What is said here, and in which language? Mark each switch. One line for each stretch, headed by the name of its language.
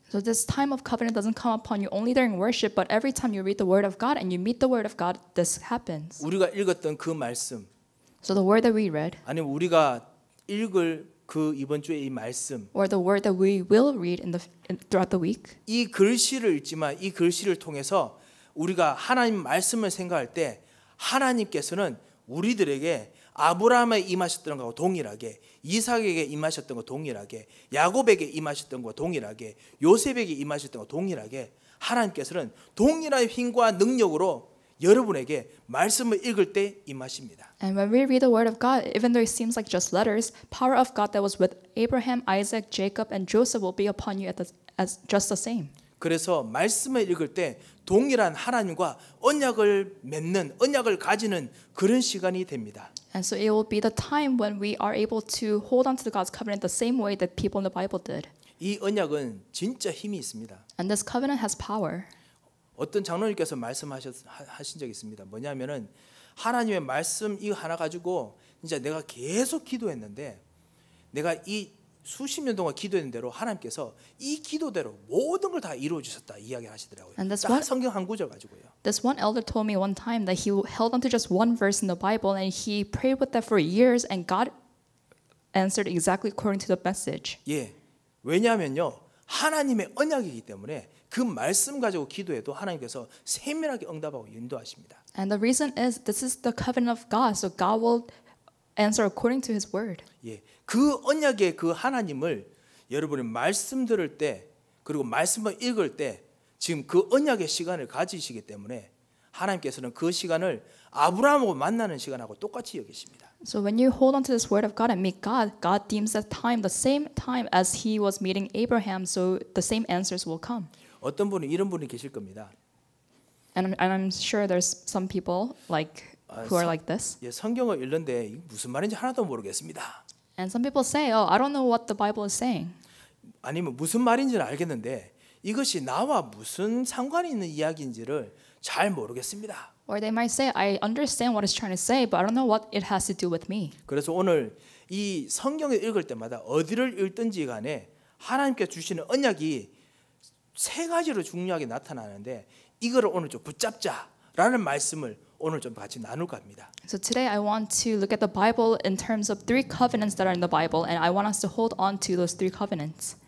English: So this time of covenant doesn't come upon you only during worship, but every time you read the word of God and you meet the word of God, this happens.
Korean: 우리가 읽었던 그 말씀,
English: So the word that we read,
Korean: 아니면 우리가 읽을 그 이번 주에 이 말씀,
English: or the word that we will read throughout the week,
Korean: 이 글씨를 읽지만 이 글씨를 통해서 우리가 하나님 말씀을 생각할 때 하나님께서는 우리들에게 아브라함에 임하셨던 것과 동일하게, 이삭에게 임하셨던 것과 동일하게, 야곱에게 임하셨던 것과 동일하게, 요셉에게 임하셨던 것과 동일하게 하나님께서는 동일한 힘과 능력으로 여러분에게 말씀을 읽을 때 임하십니다.
English: And when we read the word of God, even though it seems like just letters, power of God that was with Abraham, Isaac, Jacob, and Joseph will be upon you as just the same.
Korean: 그래서 말씀을 읽을 때 동일한 하나님과 언약을 맺는, 언약을 가지는 그런 시간이 됩니다.
English: And so it will be the time when we are able to hold on to God's covenant the same way that people in the Bible did.
Korean: 이 언약은 진짜 힘이 있습니다.
English: And this covenant has power.
Korean: 어떤 장로님께서 말씀하신 적이 있습니다. 뭐냐면은 하나님의 말씀 이거 하나 가지고 진짜 내가 계속 기도했는데 내가 이 수십 년 동안 기도했는 대로 하나님께서 이 기도대로 모든 걸 다 이루어 주셨다 이야기를 하시더라고요.
English: And that's
Korean: 딱
English: what-
Korean: 성경 한 구절 가지고요.
English: This one elder told me one time that he held on to just one verse in the Bible and he prayed with that for years and God answered exactly according to the message.
Korean: 예. 왜냐하면요. 하나님의 언약이기 때문에 그 말씀 가지고 기도해도 하나님께서 세밀하게 응답하고 인도하십니다.
English: And the reason is this is the covenant of God, so God will answer according to His word.
Korean: 예. 그 언약의 그 하나님을 여러분이 말씀 들을 때 그리고 말씀을 읽을 때 지금 그 언약의 시간을 가지시기 때문에 하나님께서는 그 시간을 아브라함하고 만나는 시간하고 똑같이 여기십니다.
English: So when you hold on to this word of God and meet God, God deems that time the same time as He was meeting Abraham, so the same answers will come.
Korean: 어떤 분은 이런 분이 계실 겁니다.
English: And I'm sure there's some people who are like this.
Korean: 예, 성경을 읽는데 이게 무슨 말인지 하나도 모르겠습니다.
English: And some people say, "Oh, I don't know what the Bible is saying."
Korean: 아니면 무슨 말인지는 알겠는데 이것이 나와 무슨 상관이 있는 이야기인지를 잘 모르겠습니다.
English: Or they might say, "I understand what it's trying to say, but I don't know what it has to do with me."
Korean: 그래서 오늘 이 성경을 읽을 때마다 어디를 읽든지 간에 하나님께 주시는 언약이 세 가지로 중요하게 나타나는데 이거를 오늘 좀 붙잡자라는 말씀을 오늘 좀 같이 나눌까 합니다.
English: So today I want to look at the Bible in terms of three covenants that are in the Bible, and I want us to hold on to those three covenants.